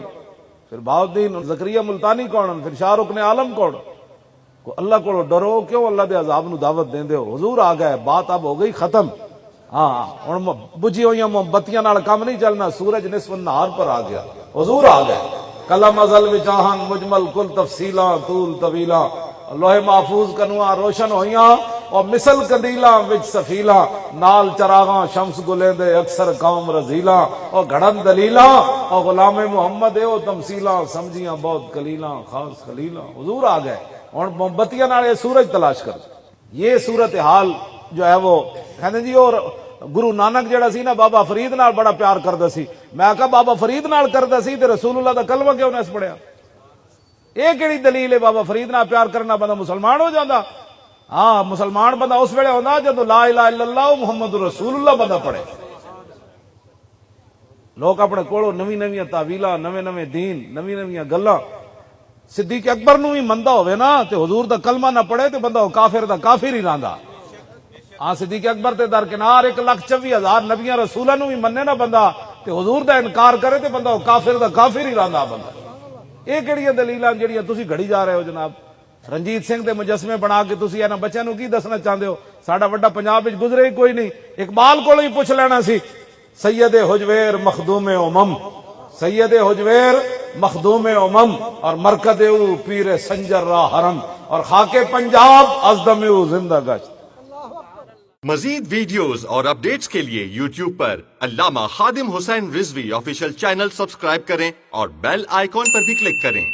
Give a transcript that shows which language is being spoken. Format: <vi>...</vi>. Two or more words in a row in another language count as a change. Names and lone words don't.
<pa>پھر بہاؤدین زکریا ملتانی کون؟ پھر شاہ رکن عالم کون؟ کو اللہ کو ڈرو، کیوں اللہ دے عذاب نو دعوت دیندے ہو؟ حضور آ گئے،</pa> <ur>بات اب ہو گئی ختم۔</ur> <pa>ہاں ہن بجھی ہوئی موم بتیاں نال کام نہیں چلنا، سورج نصف النہار پر آ گیا، حضور آ گئے۔ کلم ازل وچاہن مجمل کل تفصیلاں طول طویلاں، لوح محفوظ کنواں روشن ہویاں، اور مثل قندیلاں وچ سفیلاں، نال چراغاں شمس گلیندے اکثر قوم رزیلاں، اور گھڑن دلیلاں، اور غلام محمد اے او تمثیلاں، سمجھیاں بہت کلیلاں خاص خلیلاں۔ حضور آ گئے، اور موم بتیاں نال یہ سورج تلاش کر۔ یہ صورتحال جو ہے وہ کہندے جی، اور گرو نانک جڑا سی نا بابا فرید نال بڑا پیار کردا سی۔ میں کہا بابا فرید نال کردا سی تے رسول اللہ دا کلمہ کیوں نہ پڑھیا؟ یہ کیڑی دلیل ہے بابا فرید نال پیار کرنا بندہ مسلمان ہو جاندا؟ ہاں مسلمان بندہ اس ویلے ہوندا جدوں</pa> <ar>لا الہ الا اللہ محمد رسول اللہ</ar> <pa>بندہ پڑھے۔ لوگ اپنے کولوں نویں نویں تعویلاں، نویں نویں دین، نویں نویں گلاں، صدیق اکبر نو بھی مندا ہوئے نا تے حضور دا کلمہ نہ پڑھے تے بندہ کافر دا کافر ہی رہندا۔ ہاں صدیق اکبر تے درکنار 1,24,000 نبیاں رسولاں نو بھی مننے نا بندہ تے حضور دا انکار کرے تے بندہ کافر دا کافر ہی رہندا بندہ۔ یہ کیڑیاں دلیلاں جڑیاں تسی گھڑی جا رہے ہو جناب؟ رنجیت سنگھ دے مجسمے بنا کے تسی انہاں بچیاں نو کی دسنا چاہندے ہو؟ ساڈا وڈا پنجاب وچ گزرے ہی کوئی نہیں، اقبال کولوں ہی پوچھ لینا سی۔</pa> <fa>سید حجویر مخدوم امم، سید حجویر مخدوم امم، اور مرکد او پیر سنجر را حرم، اور خاک پنجاب ازدم او زندہ گشت۔</fa> <ur>مزید ویڈیوز اور اپڈیٹس کے لیے یوٹیوب پر علامہ خادم حسین رضوی</ur> <en>official channel</en> <ur>سبسکرائب کریں اور</ur> <en>bell icon</en> <ur>پر بھی کلک کریں۔</ur>